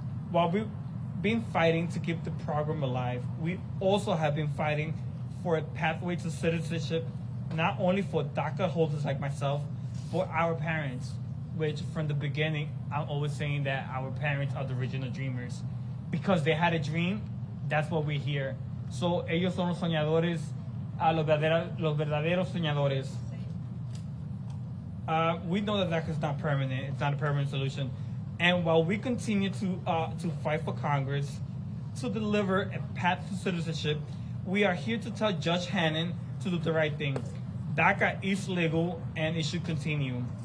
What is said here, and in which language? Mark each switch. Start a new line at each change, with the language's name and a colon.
English: While we've been fighting to keep the program alive, we also have been fighting for a pathway to citizenship, not only for DACA holders like myself, but our parents, which from the beginning, I'm always saying that our parents are the original dreamers. Because they had a dream, that's what we hear.
Spanish: So ellos son los soñadores, los verdaderos soñadores.
English: We know that DACA is not permanent. It's not a permanent solution. And while we continue to fight for Congress to deliver a path to citizenship, we are here to tell Judge Hannon to do the right thing. DACA is legal and it should continue.